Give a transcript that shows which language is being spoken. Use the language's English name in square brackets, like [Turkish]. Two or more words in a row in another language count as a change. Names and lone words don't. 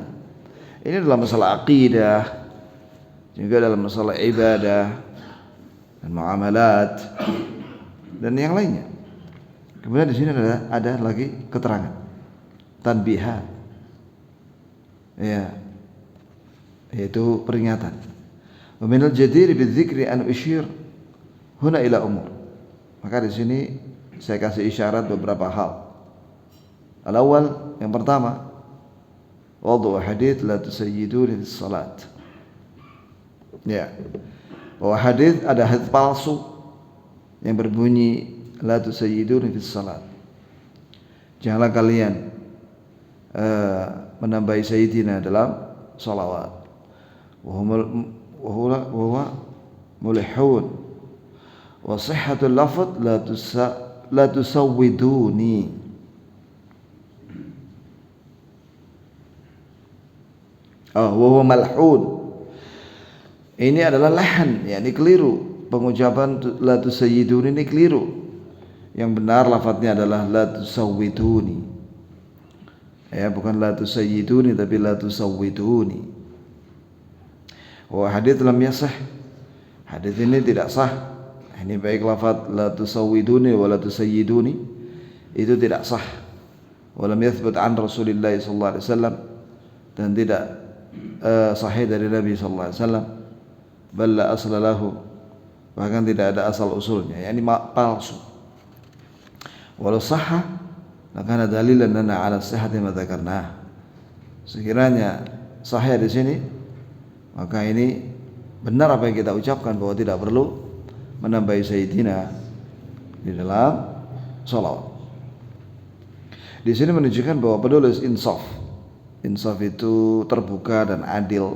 [Indonesian] Ini dalam masalah akidah, juga dalam masalah ibadah dan muamalat dan yang lainnya. Kemudian di sini ada lagi keterangan tanbihat. Ya. Yaitu peringatan. [Arabic] ومن الجدير بالذكر أن أشير هنا إلى أمور. [Indonesian] Maka di sini saya kasih isyarat beberapa hal. [Arabic] الأول, [Indonesian] yang pertama, [Arabic] وضع حديث لا تسيدوني في الصلاة. [Indonesian] Ya. Bahwa hadits, ada hadits palsu yang berbunyi [Arabic] لا تسيدوني في الصلاة. [Indonesian] Janganlah kalian menambahi sayyidina dalam salawat. [Arabic] وهو ملحون. وصحة اللفظ لا تسودوني. Oh, وهو ملعون. [Indonesian] Ini adalah lahan, yakni keliru. Pengucapan [Arabic] لا تسيدوني [Indonesian] ini keliru. Yang benar lafadznya adalah [Arabic] لا تسودوني. [Indonesian] Ya, bukan [Arabic] لا تسيدوني [Indonesian] tapi [Arabic] لا تسودوني. وحديث لم يصح. [Indonesian] Hadits ini tidak sah. Ini baik lafadz [Arabic] لا تسودوني ولا تسيدوني [Indonesian] itu tidak sah. [Arabic] ولم يثبت عن رسول الله صلى الله عليه وسلم, [Indonesian] dan tidak sahih dari Nabi [Arabic] صلى الله عليه وسلم. بل لا أصل له, [Indonesian] bahkan tidak ada asal usulnya, yakni palsu. [Arabic] ولو صح لكان دليلا لنا على صحة ما ذكرنا. [Indonesian] Sekiranya sahih di sini, maka ini benar apa yang kita ucapkan bahwa tidak perlu menambahi sayyidina di dalam salawat. Di sini menunjukkan bahwa penulis insaf. Insaf itu terbuka dan adil.